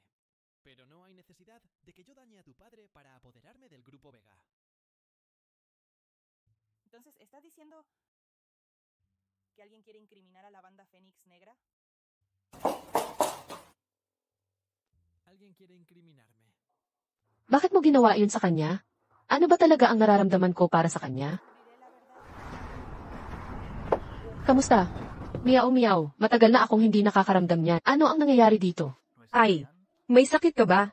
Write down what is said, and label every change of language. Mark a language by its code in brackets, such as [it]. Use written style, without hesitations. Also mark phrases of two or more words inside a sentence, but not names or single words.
[es] Pero no hay necesidad de que yo dañe a tu padre para apoderarme del Grupo Vega. Entonces, ¿estás diciendo que alguien quiere incriminar a la banda Fénix Negra? Alguien quiere incriminarme. [tl] Bakit mo ginawa yun sa kanya? Ano ba talaga ang nararamdaman ko para sa kanya? Kamusta? Miao Miao, matagal na akong hindi nakakaramdam niyan. Ano ang nangyayari dito? Ay, may sakit ka ba?